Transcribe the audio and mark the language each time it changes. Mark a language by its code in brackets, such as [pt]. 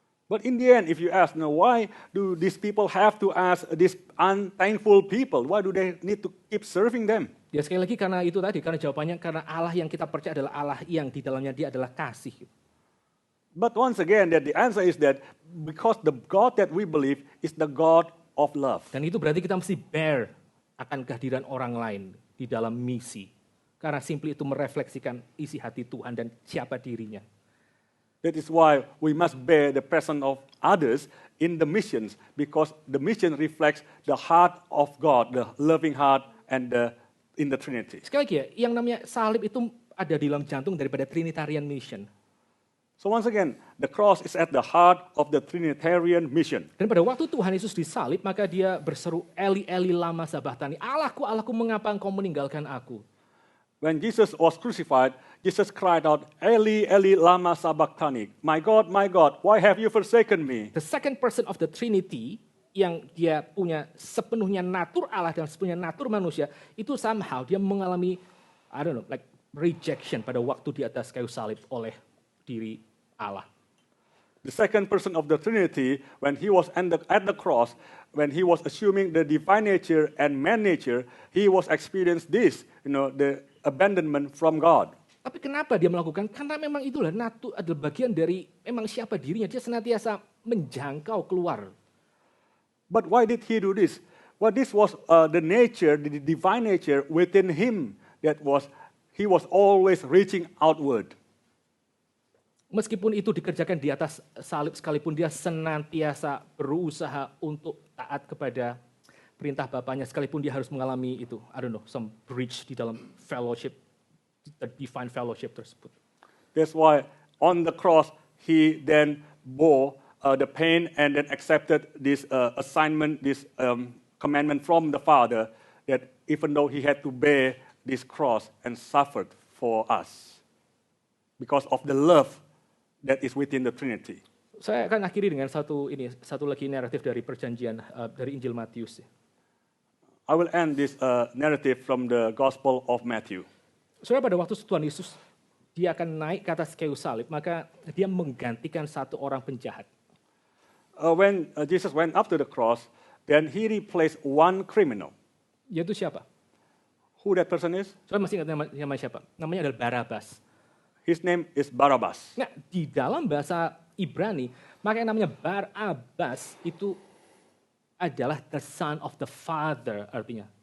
[en] But in the end, if you ask, why do these people have to ask these unthankful people? Why do they need to keep serving them? [id] Ya sekali lagi karena itu tadi, karena jawabannya karena Allah yang kita percaya adalah Allah yang di dalamnya dia adalah kasih. [en] But once again, that the answer is that because the God that we believe is the God of love. [id] Dan itu berarti kita mesti bear akan kehadiran orang lain di dalam misi. Karena simply itu merefleksikan isi hati Tuhan dan siapa dirinya. [en] That is why we must bear the presence of others in the missions, because the mission reflects the heart of God, the loving heart, and in the Trinity. [id] Sekali lagi ya, yang namanya salib itu ada di dalam jantung daripada [en] Trinitarian mission. So once again, the cross is at the heart of the Trinitarian mission. [id] Dan pada waktu Tuhan Yesus disalib, maka dia berseru, Eli, Eli, lama sabachthani. Allahku, Allahku, mengapa engkau meninggalkan aku? [en] When Jesus was crucified, Jesus cried out, Eli, Eli, lama sabachthani. My God, why have you forsaken me? The second person of the Trinity [id] yang dia punya sepenuhnya natur Allah dan sepenuhnya natur manusia, itu somehow dia mengalami, [en] I don't know, like rejection [id] pada waktu di atas kayu salib oleh diri Allah. [en] The second person of the Trinity, when he was at the cross, when he was assuming the divine nature and man nature, he was experienced this, the abandonment from God. [id] Tapi kenapa dia melakukan? Karena memang itulah adalah bagian dari memang siapa dirinya. Dia senantiasa menjangkau keluar. [en] But why did he do this? Well, this was the nature, the divine nature within him he was always reaching outward. [id] Meskipun itu dikerjakan di atas salib sekalipun dia senantiasa berusaha untuk taat kepada perintah Bapaknya sekalipun dia harus mengalami itu, [en] I don't know, some breach [id] di dalam fellowship, [en] the divine fellowship [id] tersebut. [en] That's why on the cross he then bore the pain and then accepted this assignment, this commandment from the Father that even though he had to bear this cross and suffered for us because of the love that is within the Trinity. [id] Saya akan akhiri dengan satu lagi naratif dari perjanjian dari Injil Matius. [en] I will end this narrative from the Gospel of Matthew. [id] Saudara, pada waktu Tuhan Yesus dia akan naik ke atas kayu salib, maka dia menggantikan satu orang penjahat. [en] When Jesus went up to the cross, then he replaced one criminal. [id] Yaitu siapa? [en] Who that person is? [id] Saudara masih ingat nama siapa? Namanya adalah Barabas. [en] His name is Barabbas. [id] Nah, di dalam bahasa Ibrani, maka yang namanya Barabas itu adalah [en] the son of the father, [id] artinya.